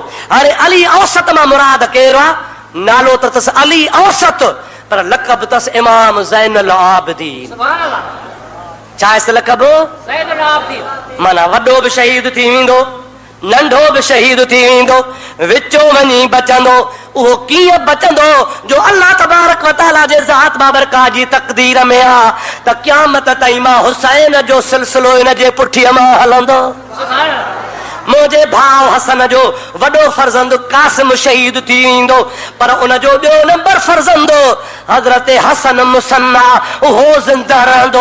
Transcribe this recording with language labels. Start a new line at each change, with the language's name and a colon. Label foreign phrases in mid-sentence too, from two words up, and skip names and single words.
Sindhi: हाणे अली औसत मां मुराद केरु आहे नालो त अथसि अली औसत पर लक़ब तस इमाम ज़ैनुल आबिदीन। छा लक़ब? माना वॾो बि शहीद थी वेंदो, नंढो बि शहीद थी वेंदो, विचो वञी बचंदो। उहो कीअं बचंदो? जो अल्लाह
Arabic: تبارك وتعالى
Sindhi: जे ज़ात बाबरकात जी तक़दीर में आ त क़यामत ताईं मां हुसैन जो सिलसिलो इन जे पुठीअ मां हलंदो। मुंहिंजे भाउ हसन जो वॾो फर्ज़ंद कासिम शहीद थी वेंदो, पर उन जो ॿियो नंबर फर्ज़ंद हज़रत हसन मुसन्ना उहो ज़िंदा रहंदो।